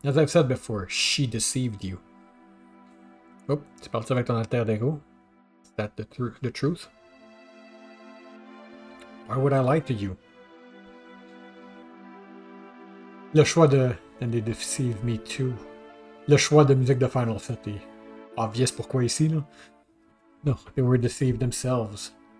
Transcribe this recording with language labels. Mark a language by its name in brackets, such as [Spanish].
[English] As I've said before, she deceived you. [French] Oh, tu parles avec ton alter ego? [English] Is that the truth? Why would I lie to you? [French] Le choix de... [English] And they deceived me too. [French] Le choix de musique de Final Fantasy. Obvious pourquoi ici, là? [English] No, they were deceived themselves.